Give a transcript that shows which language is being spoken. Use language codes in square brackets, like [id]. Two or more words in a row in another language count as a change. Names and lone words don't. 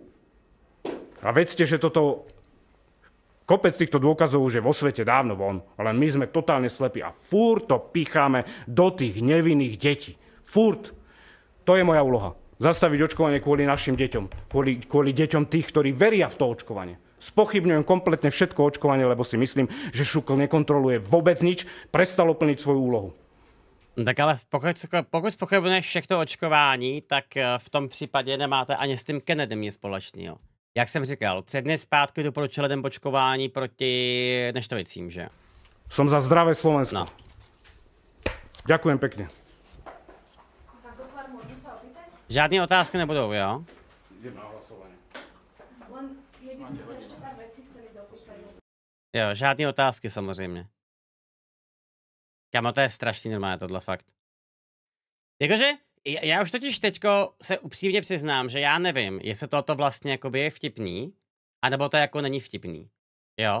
[sk] A vedzte, že kopec týchto dôkazov už je vo svete dávno von, ale my sme totálne slepí a furt to picháme do tých nevinných detí. Furt. To je moja úloha. Zastaviť očkovanie kvôli našim deťom. Kvôli deťom tých, ktorí veria v to očkovanie. Spochybňujem kompletne všetko očkovanie, lebo si myslím, že Šukl nekontroluje vôbec nič, prestalo plniť svoju úlohu. [cs] Tak ale pokud spochybňuješ všechno očkování, tak v tom případě nemáte ani s tím Kennedym nic společného. Jak jsem říkal, 3 dny zpátky doporučil lidem očkování proti neštovicím, že? [sk] Som za zdravé Slovensko. No. Ďakujem pekne. Pán Kotlár, môžem sa opýtať? [cs] Žádné otázky nebudou, jo? [sk] Idem na hlasovanie. Len by sme sa ešte pár vecí chceli dopýtať. [cs] Jo, žádné otázky samozřejmě. Kamo, to je strašný normálně tohle fakt. Jakože, já už totiž teďko se upřímně přiznám, že já nevím, jestli toto vlastně jakoby je vtipný, anebo to jako není vtipný. Jo?